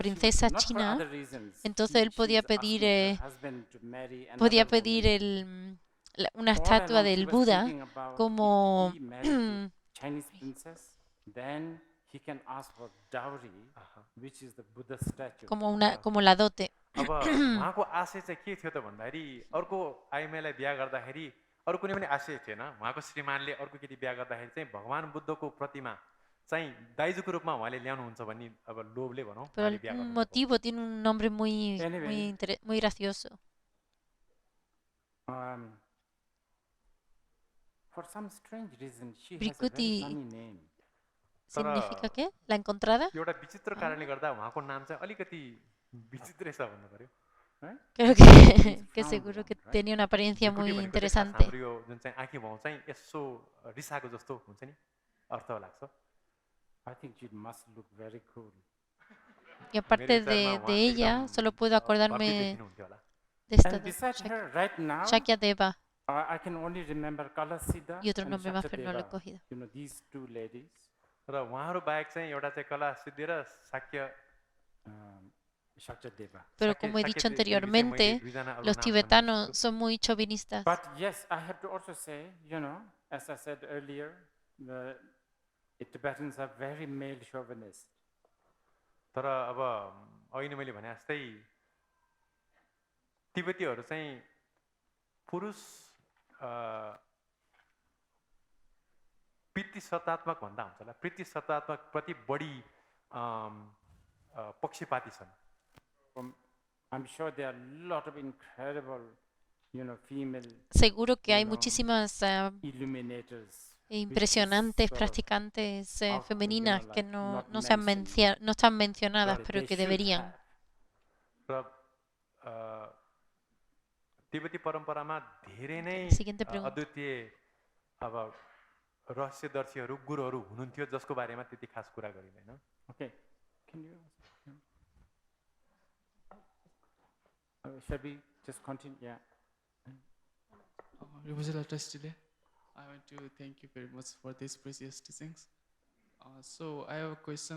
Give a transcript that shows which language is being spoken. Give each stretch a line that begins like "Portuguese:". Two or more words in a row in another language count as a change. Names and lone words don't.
Spanish: princesa
English: not for
Spanish: china,
English: other reasons.
Spanish: entonces
English: She
Spanish: él podía
English: was asking
Spanish: pedir,
English: her husband to marry
Spanish: podía
English: another
Spanish: pedir
English: woman.
Spanish: una
English: All
Spanish: estatua
English: along she
Spanish: del
English: was
Spanish: Buda
English: thinking about
Spanish: como,
English: if he married the Chinese princess, then he can ask for dowry, which is the Buddha statue.
Spanish: como la dote.
Nepali: अब उहाँको आशय चाहिँ के थियो त भन्दाखेरि अर्को आइमाईलाई बिहा गर्दाखेरि अरू कुनै पनि आशय थिएन उहाँको श्रीमानले अर्को केटी बिहा गर्दाखेरि चाहिँ भगवान बुद्धको प्रतिमा चाहिँ दाइजोको रूपमा उहाँले ल्याउनुहुन्छ भन्ने अब लोभले भनौँ
Spanish: Pero
Nepali: उहाँले
Spanish: el
Nepali: बिहा गर्नुभएको
Spanish: motivo tiene un nombre muy,
English: Anyway.
Spanish: muy gracioso.
English: For some strange reason, she has a Brikuti- very funny name.
Spanish: ¿Significa qué? ¿La encontrada?
Nepali: एउटा विचित्र कारणले गर्दा उहाँको नाम चाहिँ अलिकति विचित्रै छ भन्नु पर्यो
Spanish: Creo que
English: found
Spanish: seguro
English: one,
Spanish: que
English: right?
Spanish: tenía una apariencia
Nepali: भृकुटी
Spanish: muy
Nepali: भनेको चाहिँ खास
Spanish: interesante.
Nepali: हाम्रो यो जुन चाहिँ आँखी भाउ चाहिँ यसो रिसाएको जस्तो हुन्छ नि अर्थ लाग्छ
English: I think she must look very cool.
Spanish: Y aparte de ella, solo puedo acordarme
Nepali: देखिनुहुन्थ्यो होला
Spanish: de esta
English: And beside Shak- her, right now, Shakya Deva I can only remember Kalasiddha
Spanish: y otro
English: and
Spanish: nombre más, pero no lo he
English: Shaktadeva.
Spanish: cogido.
English: You know, these two ladies,
Nepali: र उहाँहरू बाहेक चाहिँ एउटा चाहिँ कला सिद्धि र शाक्य
English: Shaktadeva.
Spanish: Pero
Nepali: शाक्य-
Spanish: como he
Nepali: शाक्य
Spanish: dicho
Nepali: देवीले चाहिँ
Spanish: anteriormente,
Nepali: मैले दुईजना अरू
Spanish: los
Nepali: नाम
Spanish: tibetanos
Nepali: भन्नु
Spanish: son muy chauvinistas.
English: But yes, I have to also say, you know, as I said earlier, the Tibetans are very male chauvinist.
Nepali: तर अब अघि नै मैले भने जस्तै तिब्बतीहरू चाहिँ पुरुष पितृसत्तात्मक भन्दा हुन्छ होला पितृसत्तात्मक प्रति बढी पक्षपाती छन्
English: I'm sure there are a lot of incredible, you know, female
Spanish: Seguro que hay No. muchísimas
English: illuminators.
Spanish: impresionantes
English: sort of
Spanish: practicantes
English: out,
Spanish: femeninas que
English: like
Spanish: no,
English: not
Spanish: no se han
English: mentioned,
Spanish: no están mencionadas,
English: but
Spanish: pero
English: they
Spanish: que
English: should
Spanish: deberían.
English: have.
Nepali: र तिब्बती परम्परामा धेरै नै
Spanish: Siguiente pregunta.
Nepali: अद्वितीय अब रहस्यदर्शीहरू गुरुहरू हुनुहुन्थ्यो जसको बारेमा त्यति खास कुरा गरिँदैन
English: Okay, can you? Shall we just continue? Yeah. Rinpoche Trustee, I want to thank you very much for these precious teachings. So I have a question.